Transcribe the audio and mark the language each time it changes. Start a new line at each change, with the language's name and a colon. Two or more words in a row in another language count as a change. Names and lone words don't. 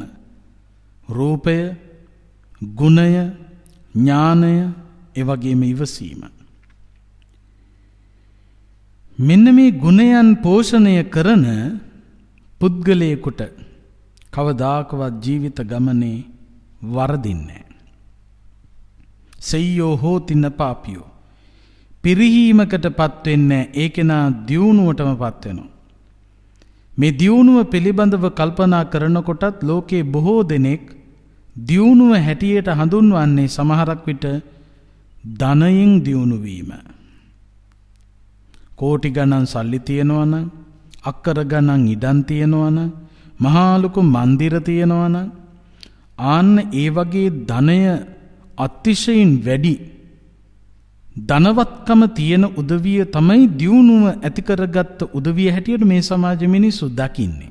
Sinhala: රූපය, ගුණය, ඥානය, ඒ වගේම ඉවසීම. මෙන්න මේ ගුණයන් පෝෂණය කරන පුද්ගලයෙකුට කවදාකවත් ජීවිත ගමනේ වරදින්නේ නැහැ.
Pali: සෙය්‍යෝ හෝති නපාපියෝ.
Sinhala: පිරිහීමකටපත් වෙන්නේ නැහැ. ඒ කෙනා දියුණුවටමපත් වෙනවා. මේ දියුණුව පිළිබඳව කල්පනා කරනකොටත් ලෝකේ බොහෝ දෙනෙක් දියුණුව හැටියට හඳුන්වන්නේ සමහරක් විට ධනයෙන් දියුණු වීම. කෝටි ගණන් සල්ලි තියෙනවා නම්, අක්කර ගණන් ඉඩම් තියෙනවා නම්, මහා ලොකු මන්දිර තියෙනවා නම්, ආන්න ඒ වගේ ධනය අතිශයින් වැඩි ධනවත්කම තියෙන උදවිය තමයි දියුණුව ඇති කරගත්ත උදවිය හැටියට මේ සමාජ මිනිස්සු දකින්නේ.